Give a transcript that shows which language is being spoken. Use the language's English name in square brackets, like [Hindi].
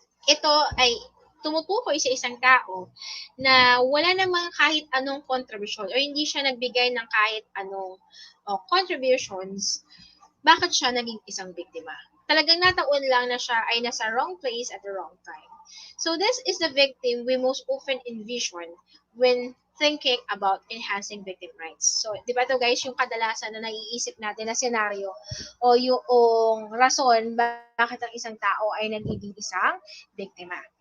[Filipino] Ito ay tumutukoy sa isang tao na wala namang kahit anong contribution or hindi siya nagbigay ng kahit anong contributions, bakit siya naging isang biktima. Talagang nataon lang na siya ay nasa [English] wrong place at the wrong time. So this is the victim we most often envision when thinking about enhancing victim rights. [Filipino] So, di ba ito guys, yung kadalasan na naiisip natin na senaryo o yung rason bakit ang isang tao ay nagiging isang biktima.